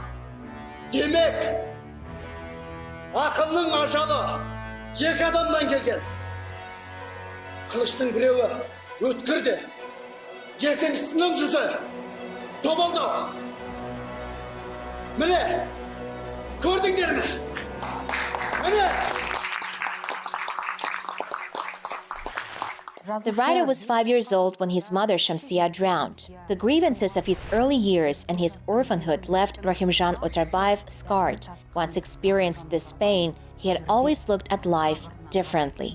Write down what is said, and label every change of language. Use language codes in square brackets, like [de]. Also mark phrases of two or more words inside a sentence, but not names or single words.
[kk] Демек, ақынның ажалы 2 адамнан келген. Қылыштың біреуі өткірді, екіншісінің жүзі тобылды. Міне, көрдіңдер ме? Міне! [en] The writer was 5 years old when his mother Shamsia drowned. The grievances of his early years and his orphanhood left Rakhymzhan Otarbayev scarred. Once experienced this pain, he had always looked at life differently.